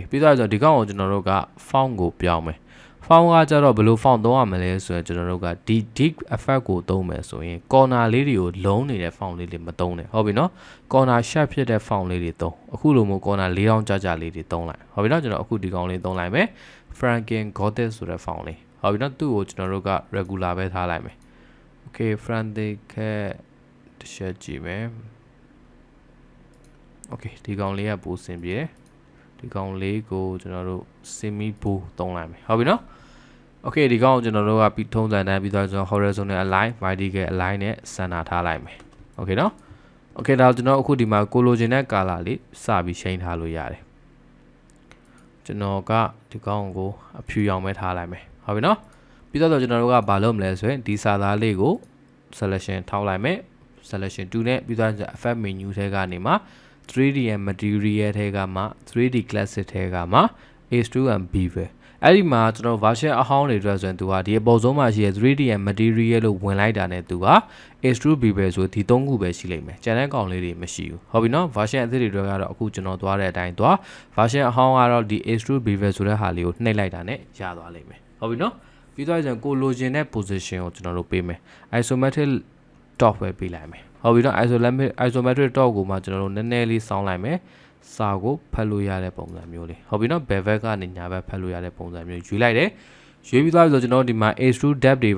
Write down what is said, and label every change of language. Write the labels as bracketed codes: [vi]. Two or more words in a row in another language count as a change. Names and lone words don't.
[my] ပြီးတော့ဒီကောင်ကိုကျွန်တော်တို့က font ကိုပြောင်းမယ် font ကကြတော့ဘယ်လို font သုံးရမလဲဆိုရင်ကျွန်တော်တို့ကဒီ [en] deep effect [my] ကိုသုံးမယ်ဆိုရင် corner လေးတွေကိုလုံးနေတဲ့ font လေးတွေမသုံးနဲ့ဟုတ်ပြီနော် [en] corner shape [my] ဖြစ်တဲ့ font လေးတွေသုံးအခုလိုမျိုး corner 4000ကြာကြာလေးတွေသုံးလိုက်ဟုတ်ပြီနော်ကျွန်တော်အခုဒီကောင်လေးသုံးလိုက်မယ် Franken Gothic ဆိုတဲ့ font လေးဟုတ်ပြီနော်သူ့ကိုကျွန်တော်တို့က regular ပဲထားလိုက်မယ် okay Franken တစ်ချက်ကြည့်မယ် okay ဒီကောင်လေးကပိုဆင်ပြေတယ်ဒီကောင်လေးကိုကျွန်တော်တို့ [en] semi bow [my] သုံးလိုက်မယ်ဟုတ်ပြီနော် okay ဒီကောင်ကိုကျွန်တော် တို့ကပြီးထုံးစံတိုင်းပြီးတော့ကျွန်တော် [en] horizontal align vertical align [my] နဲ့ center ထားလိုက်မယ် okay နော် okay ဒါကျွန်တော်အခုဒီမှာကိုလိုချင်တဲ့ color လေးစပြီး change ထားလို့ရတယ်ကျွန်တော်ကဒီကောင်ကိုအဖြူရောင်ပဲထားလိုက်မယ်ဟုတ်ပြီနော်ပြီးတော့ကျွန်တော်တို့ကဘာလုပ်မလဲဆိုရင်ဒီစာသားလေးကို selection ထောက်လိုက်မယ် selection 2နဲ့ပြီးတော့ [en] effect menu [my] ထဲကနေမှ [en] 3D and material [my] ထဲက မှ [en] 3D classic [my] ထဲကမှ [en] H2 and B [my] ပဲအဲ့ဒီမှာကျွန်တော် version အဟောင်းတွေအတွက်ဆိုရင်သူကဒီအပေါ်ဆုံးမှာရှိတဲ့ [en] 3D and material [my] လို့ဝင်လိုက်တာနဲ့သူက [en] H2 B [my] ပဲဆိုဒီ၃ခုပဲရှိလိမ့်မယ်ကျန်တဲ့ကောင်လေးတွေမရှိဘူးဟုတ်ပြီနော် version အသစ်တွေအတွက်ကတော့အခုကျွန်တော်သွားတဲ့အတိုင်းသွား version အဟောင်းကတော့ဒီ H2 B ပဲဆိုတဲ့ဟာလေးကိုနှိပ်လိုက်တာနဲ့ရသွားလိမ့်မယ်ဟုတ်ပြီ နော်ပြီးတော့ကျွန်တော်ကိုလိုချင်တဲ့ position ကိုကျွန်တော်တို့ပေးမယ် [en] isometric top [my] ပဲပေးလိုက်မယ်ဟုတ်ပြီနော် [en] isometric top [my] ကိုမှကျွန်တော်တို့နည်းနည်းလေးစောင်းလိုက်မယ်စာကိုဖတ်လို့ရတဲ့ပုံစံမျိုးလေးဟုတ်ပြီနော်ဘယ်ဘက်ကနေညာဘက်ဖတ်လို့ရတဲ့ပုံစံမျိုးရွေးလိုက်တယ်ရွေးပြီးသွားပြီဆိုကျွန်တော်ဒီမှာ [en] H2 depth [my] တွေ